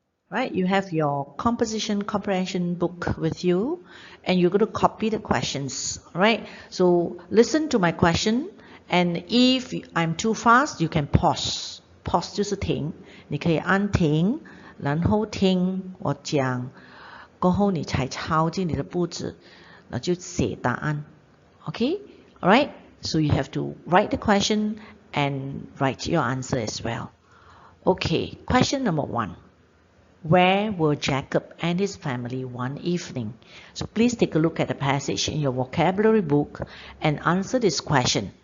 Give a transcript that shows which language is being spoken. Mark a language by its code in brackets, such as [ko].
[en] Right, you have your Composition Comprehension book with you and you're going to copy the questions. Right, so listen to my question and if I'm too fast, you can pause. [zh] Pause 就是停，你可以按停，然后听我讲，过后你才抄进你的簿子。那就写答案 Okay? Alright? [en] So you have to write the question and write your answer as well. Okay, question number 1. Where were Jacob and his family one evening? So please take a look at the passage in your vocabulary book and answer this question.